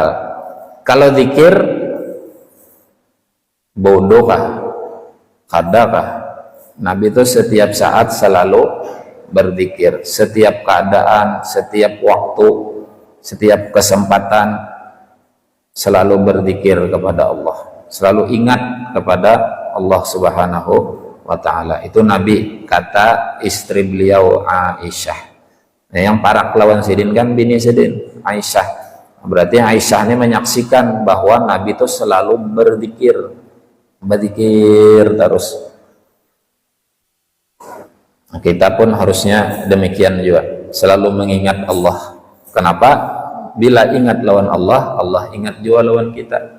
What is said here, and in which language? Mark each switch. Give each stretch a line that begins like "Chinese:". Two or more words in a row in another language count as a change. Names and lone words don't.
Banjar: Kalau zikir wudu kah, kadakah?
Indonesian: Nabi itu setiap saat selalu berzikir, setiap keadaan, setiap waktu, setiap kesempatan selalu berzikir kepada Allah, selalu ingat kepada Allah
Arabic: Subhanahu wa ta'ala.
Indonesian: Itu Nabi, kata istri beliau Aisyah.
Banjar: Nah, yang parak lawan Sidin kan bini Sidin, Aisyah.
Indonesian: Berarti Aisyah ini menyaksikan bahwa Nabi itu selalu berzikir terus. Kita pun harusnya demikian juga, selalu mengingat Allah. Kenapa?
Banjar: Bila ingat lawan Allah, Allah ingat juga lawan kita.